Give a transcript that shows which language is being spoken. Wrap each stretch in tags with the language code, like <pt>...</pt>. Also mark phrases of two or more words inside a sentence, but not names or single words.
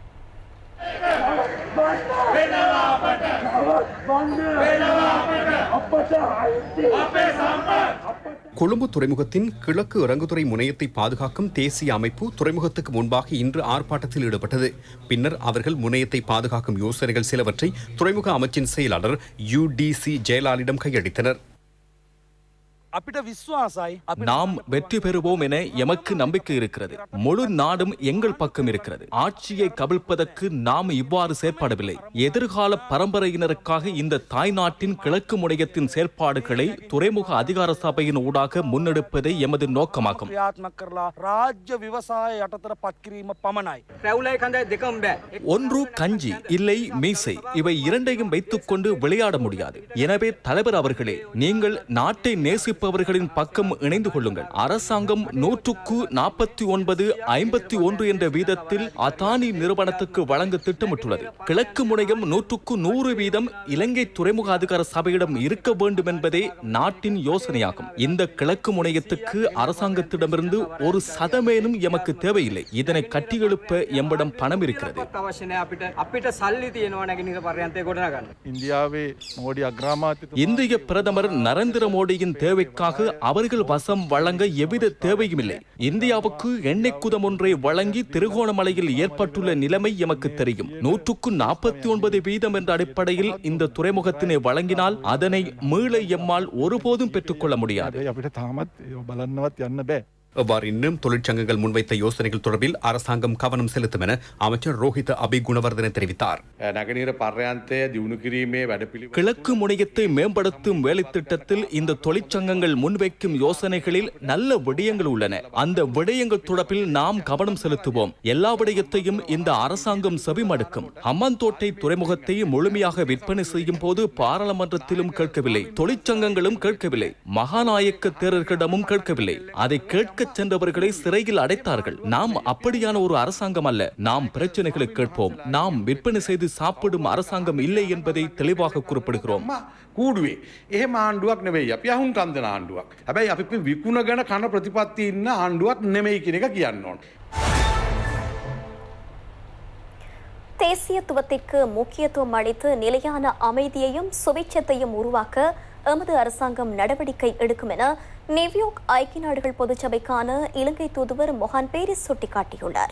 <ta>கொழும்பு துறைமுகத்தின் கிழக்கு இறங்குதுறை முனையத்தை பாதுகாக்கும் தேசிய அமைப்பு துறைமுகத்துக்கு முன்பாக இன்று ஆர்ப்பாட்டத்தில் ஈடுபட்டது. பின்னர் அவர்கள் முனையத்தை பாதுகாக்கும் யோசனைகள் சிலவற்றை துறைமுக அமைச்சின் செயலாளர் UDC ஜெயலாலிடம் கையளித்தனர்.</ta> <si>අපිට විශ්වාසයි</si> <ta>நாம் வெற்றி பெறுவோம் என எமக்கு நம்பிக்கை இருக்கிறது. முழு நாடும் எங்கள் பக்கம் இருக்கிறது. ஆட்சியை கவிழ்ப்பதற்கு நாம் இவ்வாறு செயற்படவில்லை. எதிர்கால பரம்பரையினருக்காக இந்த தாய் நாட்டின் கிழக்கு முனையத்தின் செயற்பாடுகளை துறைமுக அதிகார சபையின் ஊடாக முன்னெடுப்பதே எமது நோக்கமாகும்.</ta> <si>ක්‍රියාත්මක කරලා රාජ්‍ය විවසාය යටතට පත්කිරීම පමණයි. රැවුලයි කඳයි දෙකම බෑ.</si> <ta>ஒன்று கஞ்சி இல்லை மீசை, இவை இரண்டையும் வைத்துக் கொண்டு விளையாட முடியாது. எனவே தலைவர் அவர்களே, நீங்கள் நாட்டை நேசிப்பவர்களின் பக்கம் இணைந்து கொள்ளுங்கள். அரசாங்கம் 149:51 என்ற வீதத்தில் அதானி நிறுவனத்துக்கு வழங்க திட்டமிட்டுள்ளது. கிழக்கு முனையம் 100% வீதம் இலங்கை துறைமுக அதிகார சபையிடம் இருக்க வேண்டும் என்பதே நாட்டின் யோசனையாகும். இந்த கிழக்கு முனையத்துக்கு அரசாங்கத்திடமிருந்து ஒரு சதமேனும் எமக்கு தேவையில்லை. இதனை கட்டியெழுப்ப எம்மிடம் பணம் இருக்கிறது.</ta> <si>අවශ්‍ය නැහැ අපිට. අපිට සල්ලි තියෙනවා නැගෙනහිර පර්යන්තය ගොඩනගන්න. ඉන්දියාවේ මෝඩි අග්‍රාමාත්‍යතුමා</si> <ta>இந்திய பிரதமர் நரேந்திர மோடியின் தேவைக்காக அவர்கள் வசம் வழங்க எவ்வித தேவையும் இல்லை. இந்தியாவுக்கு எண்ணெய் குதம் ஒன்றை வழங்கி திருகோணமலையில் ஏற்பட்டுள்ள நிலைமை எமக்கு தெரியும். 149% என்ற அடிப்படையில் இந்த துறைமுகத்தினை வழங்கினால் அதனை மீள எம்மால் ஒருபோதும் பெற்றுக்கொள்ள முடியாது.</ta> <si>අපිට තාමත් බලන්නවත් යන්න බෑ.</si> <ta>அவ்வாறு இன்னும் தொழிற்சங்கங்கள் முன்வைத்த யோசனைகள் தொடர்பில் அரசாங்கம் கவனம் செலுத்தும் என அமைச்சர் ரோஹித அபிகுணவர்தன தெரிவித்தார்.</ta> <si>නගනීර පර්යන්තය දියුණු කිරීමේ වැඩපිළිවෙල</si> <ta>கிழக்கு முனையத்தை மேம்படுத்தும் வேலை திட்டத்தில் இந்த தொழிற்சங்கங்கள் முன்வைக்கும் யோசனைகளில் நல்ல விடயங்கள் உள்ளன. அந்த விடயங்கள் தொடர்பில் நாம் கவனம் செலுத்துவோம். எல்லா விடயத்தையும் இந்த அரசாங்கம் செவிமடுக்கும். ஹம்பாந்தோட்டை துறைமுகத்தை முழுமையாக விற்பனை செய்யும் போது பாராளுமன்றத்திலும் கேட்கவில்லை, தொழிற்சங்கங்களும் கேட்கவில்லை, மகாநாயக்க தேரர்களிடமும் கேட்கவில்லை. அதை கேட்க சென்றவர்களை சிறையில் அடைத்தார்கள். நாம் அப்படியான ஒரு அரசாங்கம் அல்ல. நாம் பிரச்சனைகளை கேட்போம். நாம் விற்பனை செய்து சாப்பிடும் அரசாங்கம் இல்லை என்பதை தெளிவாக குறிப்பிடுகிறோம்.</ta> <si>කූඩුවේ එහෙම ආණ්ඩුවක් නෙවෙයි. අපි අහුන් කන්දන ආණ්ඩුවක්. හැබැයි අපි විකුණගෙන කන ප්‍රතිපත්ති ඉන්න ආණ්ඩුවක් නෙමෙයි කියන එක කියන්න ඕන.</si> <ta>தேசியத்துவத்திற்கு முக்கியத்துவம் அளித்து நிலையான அமைதியையும் சுபிட்சத்தையும் உருவாக்க எமது அரசாங்கம் நடவடிக்கை எடுக்கும் என நியூயார்க் ஐக்கிய நாடுகள் பொதுச்சபைக்கான இலங்கை தூதுவர் மொஹான் பேரிஸ் சுட்டிக்காட்டியுள்ளார்.</ta>